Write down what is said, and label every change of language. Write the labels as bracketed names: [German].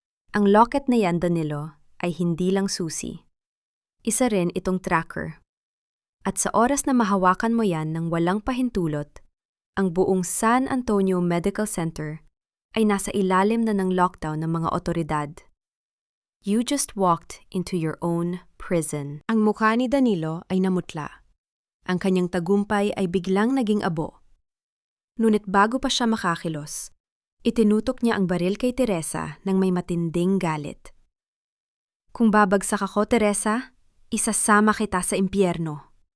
[Filipino] Ang locket na yan, Danilo, ay hindi lang susi. Isa rin itong tracker. At sa oras na mahawakan mo yan ng walang pahintulot, ang buong San Antonio Medical Center ay nasa ilalim na ng lockdown ng mga otoridad. [English] You just walked into your own prison. [Filipino] Ang mukha ni Danilo ay namutla. Ang kanyang tagumpay ay biglang naging abo. Ngunit bago pa siya makakilos, itinutok niya ang baril kay Teresa ng may matinding galit. Kung babagsak ako, Teresa, isasama kita sa impyerno.